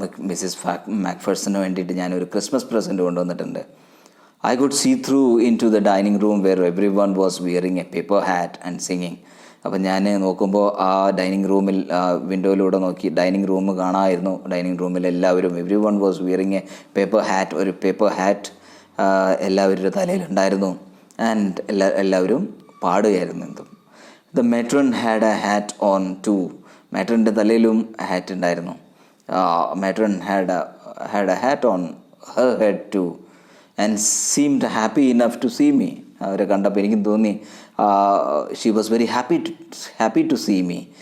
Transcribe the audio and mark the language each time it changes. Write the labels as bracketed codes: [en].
[ml] Mrs മാക്ഫേഴ്സന് വേണ്ടിയിട്ട് ഞാനൊരു Christmas present കൊണ്ടുവന്നിട്ടുണ്ട്. [en] I could see through into the dining room where everyone was wearing a paper hat and singing. [ml] അപ്പം ഞാൻ നോക്കുമ്പോൾ ആ ഡൈനിങ് റൂമിൽ, വിൻഡോയിലൂടെ നോക്കി ഡൈനിങ് റൂം കാണാമായിരുന്നു. ഡൈനിങ് റൂമിൽ എല്ലാവരും, [en] everyone was wearing a paper hat, [ml] ഒരു പേപ്പർ ഹാറ്റ് എല്ലാവരുടെ തലയിലുണ്ടായിരുന്നു. ആൻഡ് എല്ലാവരും പാടുകയായിരുന്നു. [en] The matron had a hat on too. [ml] മാട്രൻ്റെ തലയിലും ഹാറ്റ് ഉണ്ടായിരുന്നു. [en] Matron had a hat on her head too. And seemed happy enough to see me. [ml] അവരെ കണ്ടപ്പോൾ എനിക്കും തോന്നി, [en] She was very happy to see me.